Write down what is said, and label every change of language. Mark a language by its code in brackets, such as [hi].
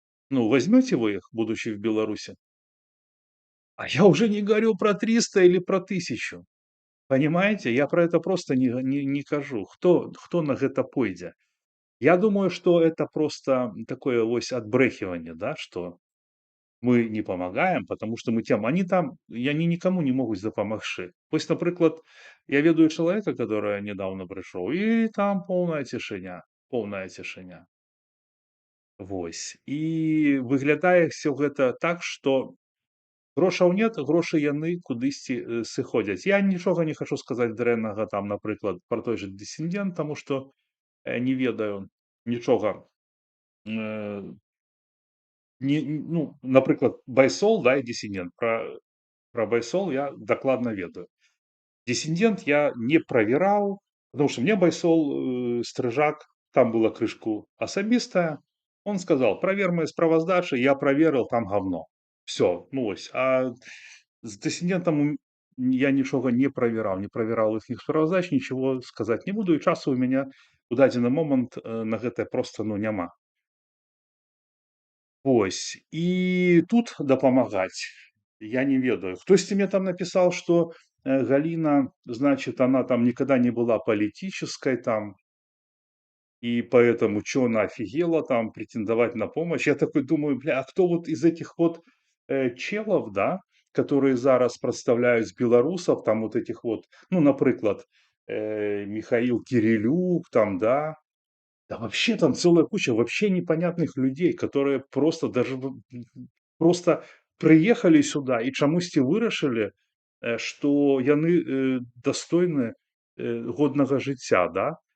[ru] Ну, возьмете вы их, будучи в Беларуси? А я уже не говорю про 300 или про 1000. Понимаете? Я про это просто не кажу. [be] Хто на гэта пойдзе? [ru] Я думаю, што это просто такое [be] вось адбрэхіванне, [ru] да, што мы не помагаем, потому што мы цем они там і они [be] нікаму не могуць дапамагчы. Вось, напрыклад, я ведаю чалавека, который нядаўна прыйшоў, і там поўная цішыня, поўная цішыня. Вось. І выглядае ўсё гэта так, што грошаў нет, грошы яны кудысьці, сыходзяць. Я нічога не хачу сказаць дрэннага там, напрыклад, пра той жа дысідэнт, таму што, не ведаю нічога, э, ну, напрыклад, Байсол, да, і дысідэнт. Пра Байсол я дакладна ведаю. [ru] Дисидент я не проверял, потому что мне Байсол, Стрижак, там было крышку особистая. Он сказал, проверь мои справаздачи, я проверил, там говно. Все, ну ось. А з дисидентом я нічога не проверял их справаздач, ничего сказать не буду, и часу у меня [be] у дадзены момант на гэта просто ну няма. Ось. І тут дапамагаць я не ведаю. [ru] Хтосьці мне там написал, что Галина, значит, она там никогда не была политической там, и поэтому чё она офигела там претендовать на помощь. Я такой думаю, бля, а кто вот из этих вот челов, да, которые зараз представляют белорусов, там вот этих вот, ну, например, Михаил Кирилюк, там, да, да вообще там целая куча вообще непонятных людей, которые просто даже просто приехали сюда и [be] чамусьці вырашылі, што яны дастойны годнага жыцця, [ru] да.